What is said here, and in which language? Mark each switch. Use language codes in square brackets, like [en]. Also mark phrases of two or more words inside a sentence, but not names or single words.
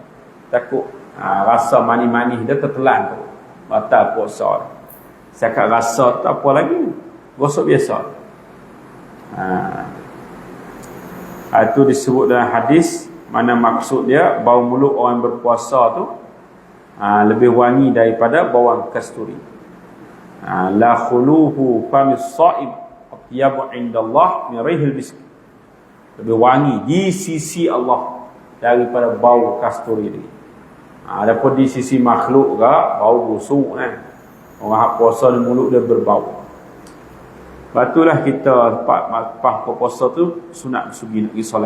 [ms] Takut rasa manis-manis dia tertelan tu, batal puasa. Cakap rasa tak apa lagi, gosok biasa. Itu disebut dalam hadis, mana maksud dia bau mulut orang berpuasa tu lebih wangi daripada bawang kasturi. [ar] لخلوف فم الصائم أطيب عند الله من ريح المسك. [ms] Lebih wangi di sisi Allah daripada bau kasturi ni. Adapun di sisi makhluk ke bau busuk kan. Orang hak puasa di mulut dia berbau. Batulah kita lepas puasa tu sunat bersugi nak pergi solat.